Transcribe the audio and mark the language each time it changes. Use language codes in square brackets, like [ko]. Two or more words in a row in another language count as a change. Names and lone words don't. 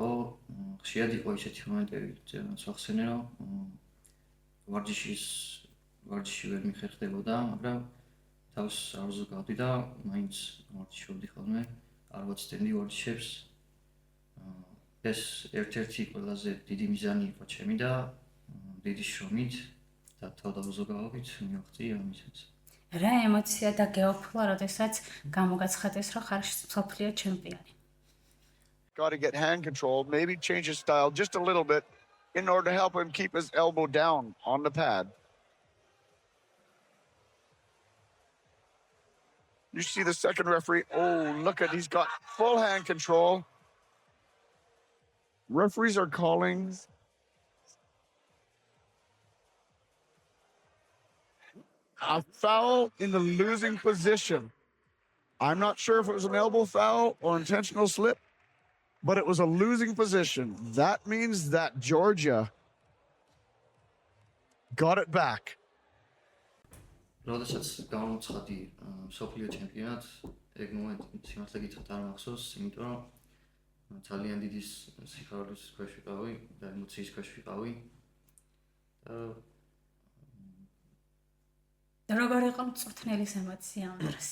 [ka] ხშირად იყო ისეთი მომენტები, რაც ვახსენე, რომ ვარჯიში ვერ მიხერხდებოდა, მაგრამ თავს არ ვზრუნავდი და მაინც ვარჯიშობდი ხოლმე, არ ვაცდენდი ვარჯიშებს. ეს ერთ-ერთი ყველაზე დიდი მიზანი იყო ჩემი და დიდი შრომით და თავდაზოგაობით მივაღწია ამ მიზანს. რა ემოცია და გეოფლა, როდესაც გამოგაცხადეს, რომ ხარ მსოფლიო ჩემპიონი? [en] Got to get hand control, maybe change his style just a little bit in order to help him keep his elbow down on the pad. You see the second referee. Oh, look at, he's got full hand control. Referees are calling a foul in the losing position. I'm not sure if it was an elbow foul or intentional slip, but it was a losing position. That means that Georgia got it back. [ka] როდესაც გამოცხადი მსოფლიო ჩემპიონატ, ეგ მომენტი სიმართლე გითხრათ არ მახსოვს, იმიტომ რომ ძალიან დიდი სიხარულის ქვეშ ვიყავი და ემოციის ქვეშ ვიყავი. როგორ იყო მწვრთნელის ემოცია ამ დროს?